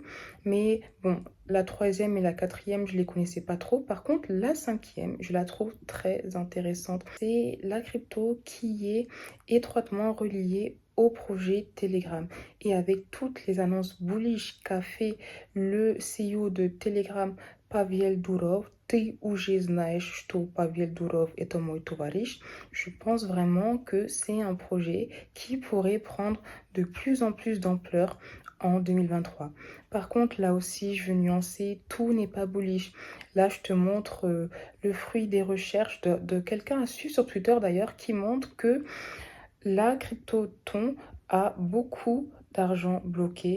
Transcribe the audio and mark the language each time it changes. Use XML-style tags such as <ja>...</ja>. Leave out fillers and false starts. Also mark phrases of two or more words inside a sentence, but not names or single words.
<fr>Mais bon, la troisième et la quatrième, je ne les connaissais pas trop. Par contre, la cinquième, je la trouve très intéressante. C'est la crypto qui est étroitement reliée au projet Telegram. Et avec toutes les annonces bullish qu'a fait le CEO de Telegram, Pavel Durov,</fr> <ru>Ty уже знаешь, что Pavel Durov это мой товарищ.</ru> <fr>Je pense vraiment que c'est un projet qui pourrait prendre de plus en plus d'ampleur en 2023. Par contre, là aussi, je veux nuancer, tout n'est pas bullish. Là, je te montre le fruit des recherches de quelqu'un à suivre sur Twitter d'ailleurs qui montre que la crypto-ton a beaucoup d'argent bloqué.</fr>